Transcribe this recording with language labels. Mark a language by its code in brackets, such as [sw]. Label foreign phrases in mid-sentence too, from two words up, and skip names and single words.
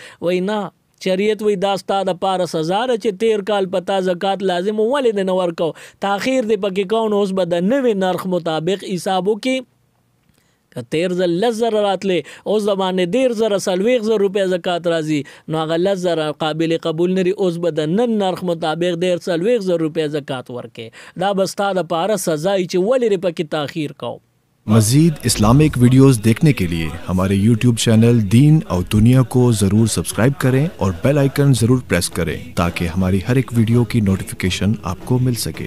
[ps] وای نه شریعت وی دا ستا د پاره سزا ده چې 13 کال پتا زکات لازم ولې نه ورکو، تاخیر دی پکې کون اوس به د نوې نرخ مطابق حساب وکړي. که 13,000 راتلې اوس د باندې 13,000 روپۍ زکات راځي نو هغه 10,000 قابل قبول نه اوس به د نن نرخ مطابق 13,000 روپۍ زکات ورکړي. دا به ستا د پاره سزا چې ولې پکې تاخیر کو. [ur] मज़ीद [en] Islamic videos [ur] دیکھنے کے لیے ہمارے YouTube چینل دین اور دنیا کو ضرور سبسکرائب کریں اور [en] bell icon [ur] ضرور پریس کریں تاکہ ہماری ہر ایک ویڈیو کی نوٹیفکیشن آپ کو مل سکے.